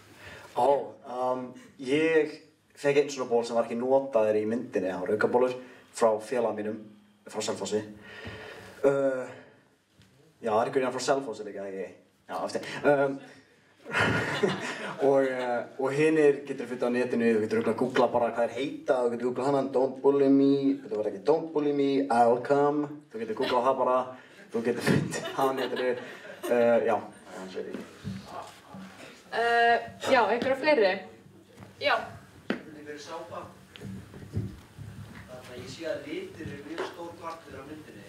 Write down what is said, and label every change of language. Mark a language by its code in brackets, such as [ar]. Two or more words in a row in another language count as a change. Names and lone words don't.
[is] Ég fekk einn svona ból sem var ekki notaður í myndinni, það var aukabólur frá félaga mínum, frá Selfossi. Já, það er einhvern veginn frá Selfossi líka, ekki? Já, eftir. Og hinir getur fundið á netinu, þú getur að googla bara hvað þeir heita, þú getur googlað hana, [en] don't bully me, [is] þetta var ekki [en] don't bully me, I'll come, [is] þú getur googlað það bara, þú getur fundið á netinu, já, það er ekki. Já, ykkur fleiri? Já. Spurning fyrir sápa. Þannig að ég sé að litir eru mjög stór partur af myndinni.